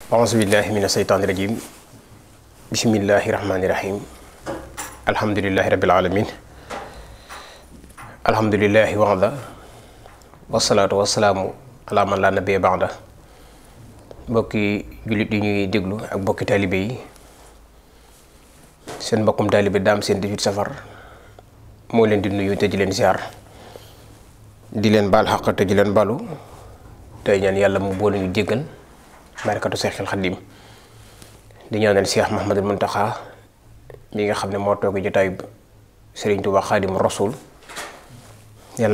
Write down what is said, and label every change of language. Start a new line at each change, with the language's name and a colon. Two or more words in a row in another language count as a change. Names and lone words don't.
Arabic: أعوذ بالله من الشيطان الرجيم. بسم الله الرحمن الرحيم. الحمد لله رب العالمين. الحمد لله وعلى. والصلاة والسلام على من لا نبي بعده.
Wolof: Mbokki julit yi ñuy déglu ak mbokki talibé yi. Seen mbokkum talibé Dame Sène 18 safar moo leen di nuyu te di leen ziar. Di leen baal xaq te di leen balu. Tey ñaan yàlla mu boole ñu jéggal. Barakatu Seexul Xadiim di ñaanal Cheikh Mouhamadul Muntaxa mi nga xam ne moo toog jotaay Serigne Touba Xaadimu Rasuul yal